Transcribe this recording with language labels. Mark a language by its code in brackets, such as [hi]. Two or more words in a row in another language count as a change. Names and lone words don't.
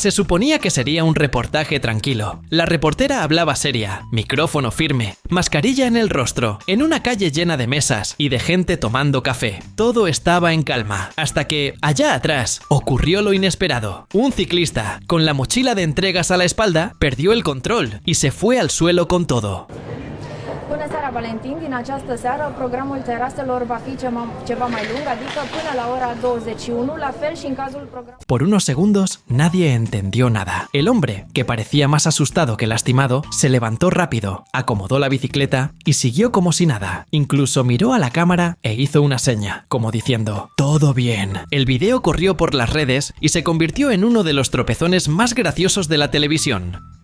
[es] Se suponía que sería un reportaje tranquilo. La reportera hablaba seria, micrófono firme, mascarilla en el rostro, en una calle llena de mesas y de gente tomando café. Todo estaba en calma, hasta que, allá atrás, ocurrió lo inesperado. Un ciclista, con la mochila de entregas a la espalda, perdió el control y se fue al suelo con todo. [ro] Bună seara, Valentin! Din această seară, programul teraselor va fi ceva mai lung, adică până la ora 21, la fel și în cazul programului. [es] Por unos segundos, nadie entendió nada. El hombre, que parecía más asustado que lastimado, se levantó rápido, acomodó la bicicleta y siguió como si nada. Incluso miró a la cámara e hizo una seña, como diciendo, «Todo bien». El video corrió por las redes y se convirtió en uno de los tropezones más graciosos de la televisión.